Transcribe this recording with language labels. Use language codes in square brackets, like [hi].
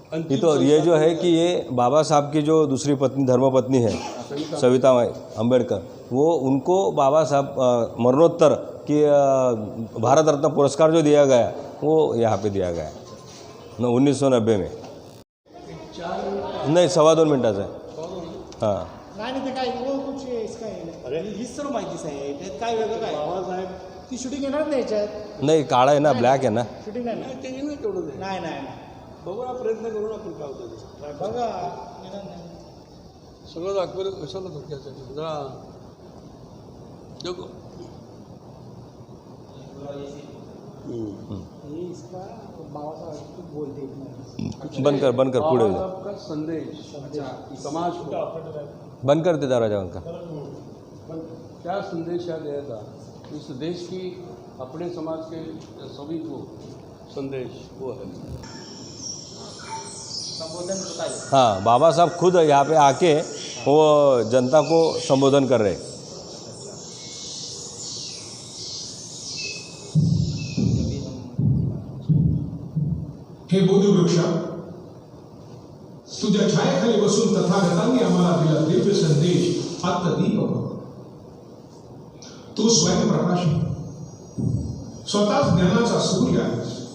[hi] ये तो ये जो है कि ये बाबा साहब की जो दूसरी पत्नी, धर्मपत्नी है सविता अम्बेडकर, वो उनको बाबा साहब मरणोत्तर की भारत रत्न पुरस्कार जो दिया गया, वो यहाँ पे दिया गया 1990 में। [mr] नाही 2.25 मिनिटाचं आहे, हां। नाही ते काय [hi] वो कुछ इसका [mr] आहे, हीच सर्व माहितीच आहे, त्यात काय वेगळं काय बाबासाहेब ती शूटिंग येणार नाही याच्यात, नाही काळा आहे ना, ब्लॅक आहे ना, शूटिंग नाही ना, ते नाही तेवढं नाही नाही बघू ना, प्रयत्न करू ना आपण काय होतं बघा येणार नाही, सगळं दाखवलं कशाला धोक्याचं जरा देखो [hi] ये इसका बाबासाहेब कुछ बोलते हैं, [mr] बंद कर पुढे [hi] बाबा साहब का संदेश समाज को, बंद कर दे दरवाजा, बंद कर। क्या संदेश है दिया था इस देश की, अपने समाज के सभी को संदेश वो है। हाँ, बाबा साहब खुद यहाँ पे आके वो जनता को संबोधन कर रहे। [mr] हे बोधिवृक्ष, तुझ्या छायेखाली बसून तथागतांनी आम्हाला दिला दिव्य संदेश आत्मदीप बघ। तू स्वयंप्रकाश, स्वतःच ज्ञानाचा सूर्य आहेस।